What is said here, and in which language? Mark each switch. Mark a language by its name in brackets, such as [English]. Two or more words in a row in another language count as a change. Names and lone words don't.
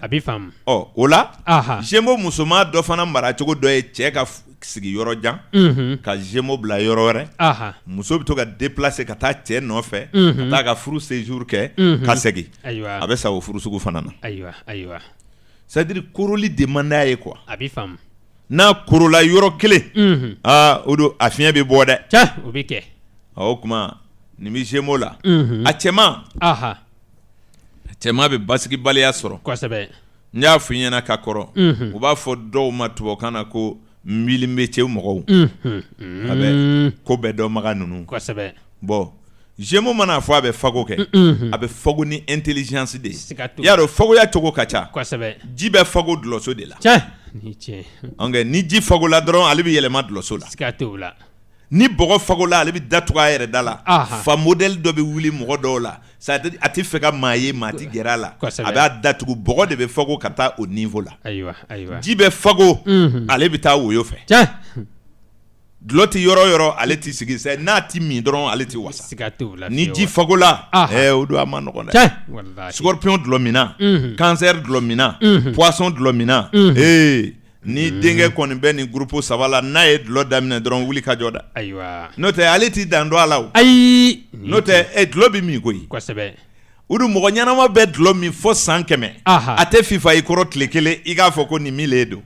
[Bambara] a b'i faamu o la Gémeaux musoman dɔ fana mara cogo dɔ ye cɛ ka sigi yɔrɔ jan ka Gémeaux bila yɔrɔ wɛrɛ muso bɛ to ka déplacer ka taa cɛ nɔfɛ ka taa ka furu séjour kɛ ka segin a bɛ sa o furu sugu fana na ayiwa c'est-à-dire koroli de man d'a ye quoi a b'i faamu n'a korola yɔrɔ kelen o don a fiɲɛ bɛ bɔ dɛ o bɛ kɛ o kuma nin bɛ Gémeaux la a cɛman bɛ basigibaliya sɔrɔ kosɛbɛ n y'a fɔ i ɲɛna ka kɔrɔ u b'a fɔ dɔw ma tubabukan na ko milimetier mɔgɔw a bɛ ko bɛɛ dɔnbaga ninnu kosɛbɛ bon Gémeaux mana fɔ a bɛ fago kɛ a bɛ fago ni intelligence de ye y'a dɔn fagoya cogo ka ca kosɛbɛ ji bɛ fago dulɔso de la ni ji fagola dɔrɔn ale bɛ yɛlɛma dulɔso la siga t'o la ni bɔgɔ fagola ale bɛ datugu a yɛrɛ da la fa modèle dɔ bɛ wuli mɔgɔ dɔw la c'est-à-dire a tɛ fɛ ka maa ye maa tɛ gɛrɛ a la a b'a datugu bɔgɔ de bɛ fago ka taa o niveau la ji bɛ fago ale bɛ taa woyo fɛ dulɔ tɛ yɔrɔ o yɔrɔ ale tɛ sigi n'a tɛ min dɔrɔn ale tɛ wasa ni ji fagola o don a ma nɔgɔn dɛ scorpion dulɔ minna cancer dulɔ minna poisson dulɔ minna ni denkɛ kɔni bɛ nin groupe saba la n'a ye dulɔ daminɛ dɔrɔn wuli ka jɔ da n'o tɛ ale t'i dan dɔn a la o n'o tɛ dulɔ bɛ min koyi o dun mɔgɔ ɲɛnama bɛ dulɔ min fo san 100 a tɛ fifa i kɔrɔ tile kelen i k'a fɔ ko nin min le don